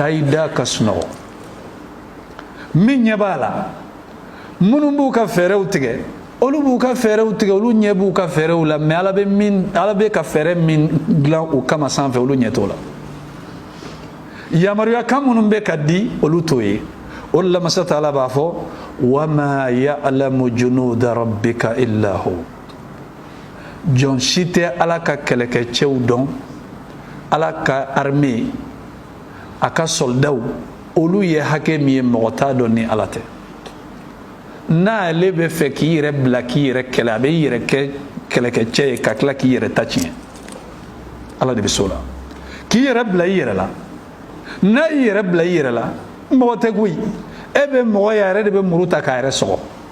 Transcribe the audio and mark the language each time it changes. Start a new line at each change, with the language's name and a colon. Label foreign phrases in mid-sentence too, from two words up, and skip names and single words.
Bambara: i da ka sunɔgɔ min ɲɛ b'a la minnu b'u ka fɛɛrɛw tigɛ olu b'u ka fɛɛrɛw tigɛ olu ɲɛ b'u ka fɛɛrɛw la mais ala bɛ ka fɛɛrɛ min dilan u kama sanfɛ olu ɲɛ t'o la yamaruya kan minnu bɛ ka di olu t'o ye o de la masa taala b'a fɔ
Arabic: وما يعلم جنود ربك إلا هو
Bambara: jɔn si tɛ ala ka kɛlɛkɛcɛw dɔn ala ka armée a ka soldaw olu ye hakɛ min ye mɔgɔ t'a dɔn ni ala tɛ n'ale bɛ fɛ k'i yɛrɛ bila k'i yɛrɛ kɛlɛ a bɛ i yɛrɛ kɛ kɛlɛkɛcɛ ye ka tila k'i yɛrɛ ta tiɲɛ ala de bɛ s'o la k'i yɛrɛ bila i yɛrɛ la n'a y'i yɛrɛ bila i yɛrɛ la mɔgɔ tɛ koyi e bɛ mɔgɔ ye a yɛrɛ de bɛ muru ta k'a yɛrɛ sɔgɔ